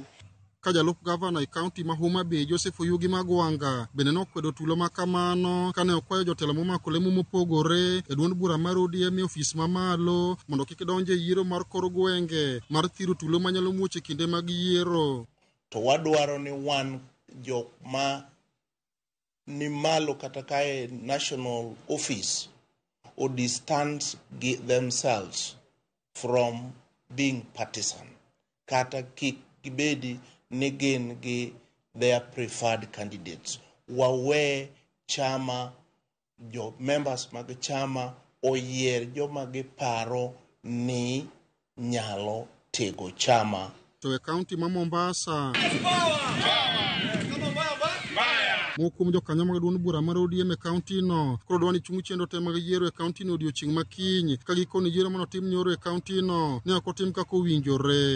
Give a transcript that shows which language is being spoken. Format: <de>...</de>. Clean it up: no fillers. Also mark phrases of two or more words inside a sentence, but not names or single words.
<luo>Ka jalup gavana e kaunti ma Homa Bay Joseph Oyugi Magwanga bende nokwedo tulo makamano kane okwayo jotelo momako lemo mopogore e duond bura mar ODM e ofis mamalo mondo kik donje yiero mar kor gwenge mar thiro tulo manyalo muoche kinde mag yiero. To wadwaro ni wan jok ma ni malo kata kae</luo> <en>national office or distance themselves from being partisan</en> <luo>kata kik gibedi ni gin gi</luo> <en>their preferred candidates.</en> <luo>Wawe chama jo members mag chama oyier joma giparo ni nyalo tego chama. To e kaunti ma Mombasa mokum jokanyo mag duond bura mar ODM e kaunti no koro dwani chung' chendo te mag yiero e kaunti no odiochieng' makiny ka gikoni yiero manotim nyoro e kaunti no ne ok otim kaka owinjore.</luo>